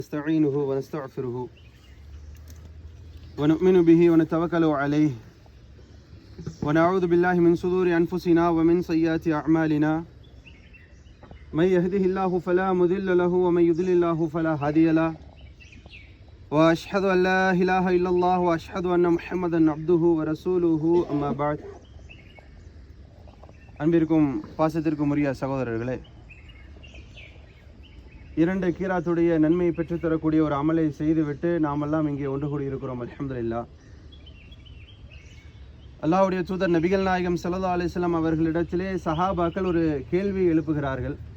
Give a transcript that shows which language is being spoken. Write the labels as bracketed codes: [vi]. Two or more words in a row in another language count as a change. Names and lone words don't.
[ar] نستعينه ونستغفره ونؤمن به ونتوكل عليه ونعوذ بالله من شرور أنفسنا ومن سيئات أعمالنا من يهده الله فلا مضل له ومن يضلل الله فلا هادي له وأشهد أن لا إله إلا الله وأشهد أن محمدا عبده ورسوله أما بعد [ta] அன்பிற்கும் பாசத்திற்கும் உரிய சகோதரர்களே, இரண்டு கீராத்துடைய நன்மையை பெற்றுத்தரக்கூடிய ஒரு அமலை செய்துவிட்டு நாமெல்லாம் இங்கே ஒன்று கூடி இருக்கிறோம். அல்ஹம்துலில்லாஹ். அல்லாஹ்வுடைய தூதர் நபிகள் நாயகம் [ar] صلى الله عليه وسلم [ta] அவர்களிடத்திலே சஹாபாக்கள் ஒரு கேள்வி எழுப்புகிறார்கள்.